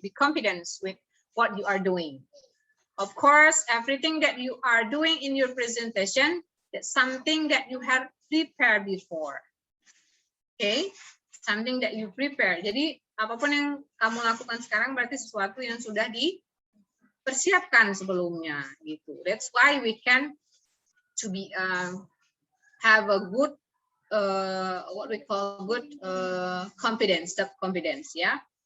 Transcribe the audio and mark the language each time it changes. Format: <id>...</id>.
<en>Be confident with what you are doing. Of course, everything that you are doing in your presentation, that's something that you have prepared before. Okay, something that you prepare.</en> <id>Jadi apapun yang kamu lakukan sekarang berarti sesuatu yang sudah dipersiapkan sebelumnya, gitu.</id> <en>That's why we can have a good what we call good confidence, self-confidence, ya.</en>